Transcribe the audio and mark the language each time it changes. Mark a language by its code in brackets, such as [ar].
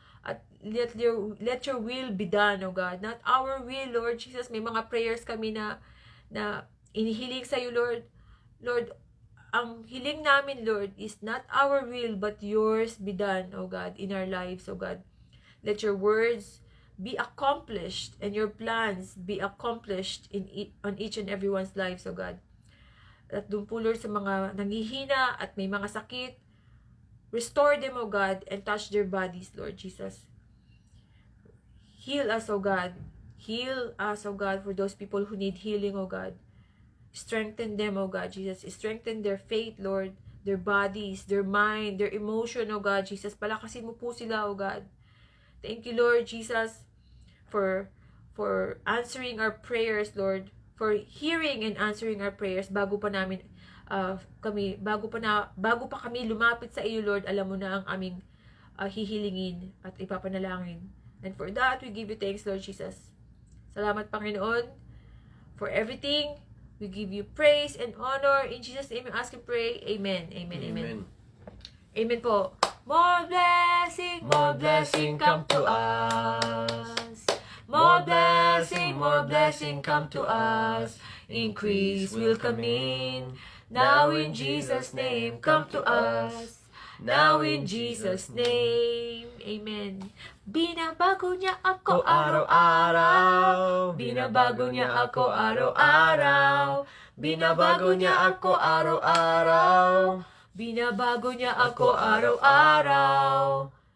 [en] At let your will be done, O God. Not our will, Lord Jesus. [tl] May mga prayers kami na inihiling sa iyo, Lord. [en] Lord, [tl] ang hiling namin, [en] Lord, is not our will, but yours be done, O God, in our lives, O God. Let your words be accomplished and your plans be accomplished on each and everyone's lives, O God. [tl] At doon po, [en] Lord, [tl] sa mga nanghihina at may mga sakit, [en] restore them, O God, and touch their bodies, Lord Jesus. Heal us, O God. Heal us, O God, for those people who need healing, O God. Strengthen them, O God, Jesus. Strengthen their faith, Lord, their bodies, their mind, their emotion, O God, Jesus. [tl] Palakasin mo po sila, [en] O God. Thank you, Lord Jesus, for answering our prayers, Lord, for hearing and answering our prayers [tl] bago pa kami lumapit sa iyo, [en] Lord. [tl] Alam mo na ang aming hihilingin at ipapanalangin. [en] And for that, we give you thanks, Lord Jesus. [tl] Salamat, Panginoon, [en] for everything. We give you praise and honor. In Jesus' name, we ask and pray. Amen. Amen. Amen. Amen po. More blessing come to us. More blessing come to us. Increase will come in. Now in Jesus' name, come to us. Now in Jesus' name, amen. [tl] Binabago niya ako araw-araw. Binabago niya ako araw-araw. Binabago niya ako araw-araw. Binabago niya ako araw-araw.